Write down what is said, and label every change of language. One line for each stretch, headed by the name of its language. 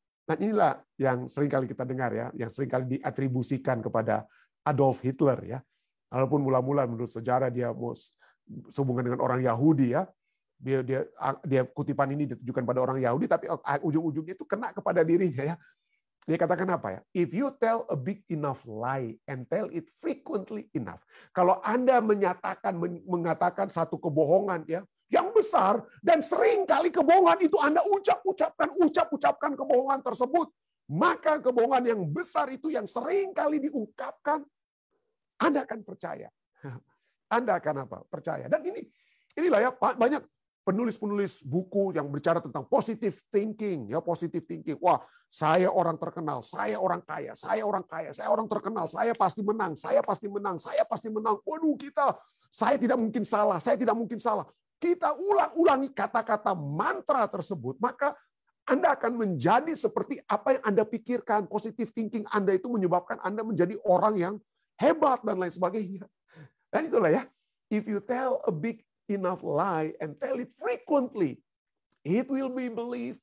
Indonesian: Nah inilah yang seringkali kita dengar ya, yang seringkali diatribusikan kepada Adolf Hitler ya. Walaupun mula-mula menurut sejarah dia mau sehubungan dengan orang Yahudi ya, Dia kutipan ini ditujukan pada orang Yahudi, tapi ujung-ujungnya itu kena kepada dirinya ya. Dia katakan apa ya?
English: If you tell a big enough lie and tell it frequently enough.
Indonesian: Kalau Anda mengatakan satu kebohongan ya yang besar dan sering kali kebohongan itu Anda ucapkan kebohongan tersebut, maka kebohongan yang besar itu yang sering kali diungkapkan, Anda akan percaya. Anda akan apa? Percaya. Dan inilah ya banyak penulis-penulis buku yang bicara tentang positive thinking, ya positive thinking. Wah, saya orang terkenal, saya orang kaya, saya orang terkenal, saya pasti menang, saya pasti menang. Waduh, saya tidak mungkin salah, Kita ulang-ulangi kata-kata mantra tersebut, maka Anda akan menjadi seperti apa yang Anda pikirkan. Positive thinking Anda itu menyebabkan Anda menjadi orang yang hebat dan lain sebagainya. Dan itulah ya,
English: if you tell a big enough lie and tell it frequently, it will be believed.